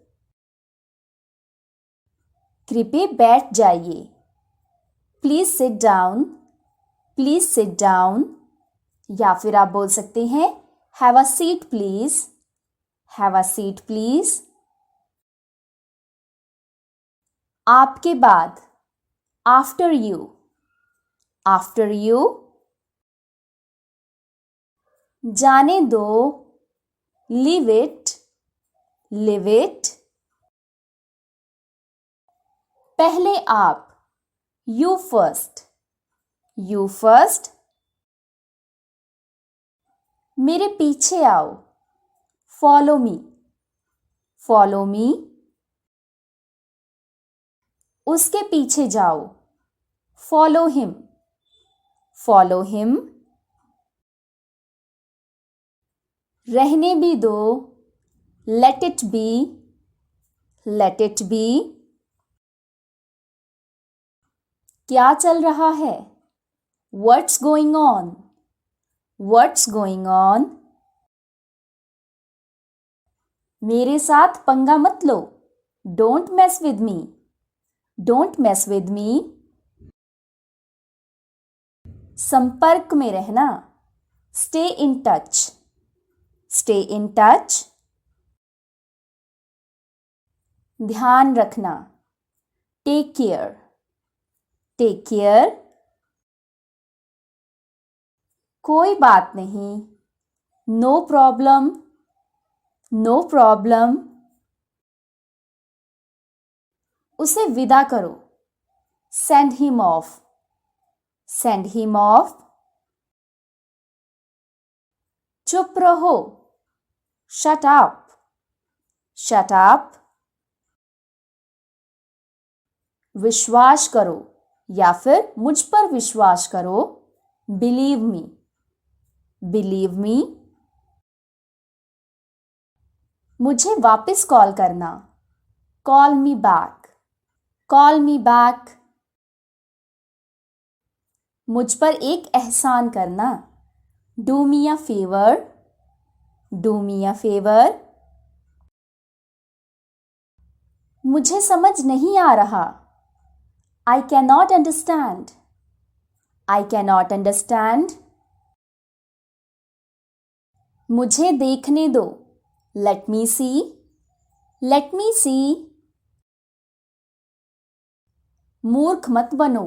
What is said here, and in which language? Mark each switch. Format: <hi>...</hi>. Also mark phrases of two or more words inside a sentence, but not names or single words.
<hi>कृपया बैठ जाइए.</hi> <en>Please sit down. Please sit down.</en> <hi>या फिर आप बोल सकते हैं</hi> <en>Have a seat please. Have a seat please.</en> <hi>आपके बाद.</hi> <en>After you. After you.</en> <hi>जाने दो.</hi> <en>Leave it. Leave it.</en> <hi>पहले आप.</hi> <en>You first. You first.</en> <hi>मेरे पीछे आओ.</hi> <en>Follow me. Follow me.</en> <hi>उसके पीछे जाओ.</hi> <en>Follow him. Follow him.</en> <hi>रहने भी दो.</hi> <en>Let it be. Let it be.</en> <hi>क्या चल रहा है?</hi> <en>What's going on? What's going on?</en> <hi>मेरे साथ पंगा मत लो.</hi> <en>Don't mess with me. Don't mess with me.</en> <hi>संपर्क में रहना.</hi> <en>Stay in touch. Stay in touch.</en> <hi>ध्यान रखना.</hi> <en>Take care. Take care.</en> <hi>कोई बात नहीं.</hi> <en>No problem. No problem.</en> <hi>उसे विदा करो.</hi> <en>Send him off. Send him off.</en> <hi>चुप रहो.</hi> <en>Shut up. Shut up.</en> <hi>विश्वास करो या फिर मुझ पर विश्वास करो.</hi> <en>Believe me. Believe me.</en> <hi>मुझे वापस कॉल करना.</hi> <en>Call me back. Call me back.</en> <hi>मुझ पर एक एहसान करना.</hi> <en>Do me a favor. Do me a favor.</en> <hi>मुझे समझ नहीं आ रहा.</hi> <en>I cannot understand. I cannot understand.</en> <hi>मुझे देखने दो.</hi> <en>Let me see. Let me see.</en> <hi>मूर्ख मत बनो.</hi>